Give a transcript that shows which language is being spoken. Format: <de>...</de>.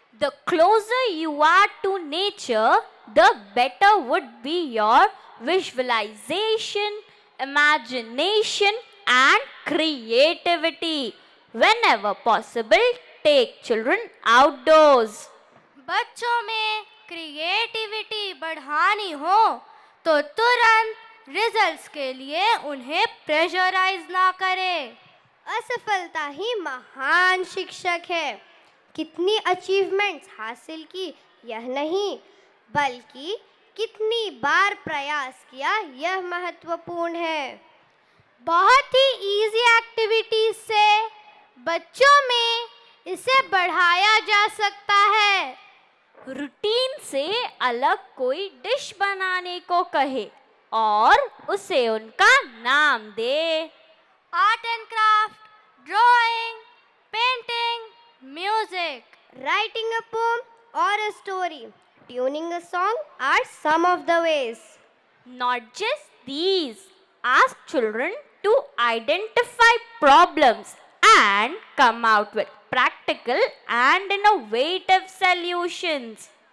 <en>The closer you are to nature, the better would be your visualization, imagination, and creativity. Whenever possible, take children outdoors.</en> <hi>बच्चों में creativity बढ़ानी हो तो तुरंत results के लिए उन्हें प्रेशराइज ना करें. असफलता ही महान शिक्षक है. कितनी अचीवमेंट्स हासिल की यह नहीं, बल्कि कितनी बार प्रयास किया यह महत्वपूर्ण है. बहुत ही इजी एक्टिविटीज से बच्चों में इसे बढ़ाया जा सकता है. रूटीन से अलग कोई डिश बनाने को कहे और उसे उनका नाम दे.</hi> <en>Art and craft, drawing, painting, music, Writing a poem or a story, tuning a song are some of the ways. Not just these, ask children to identify problems and come out with practical and innovative solutions.</en>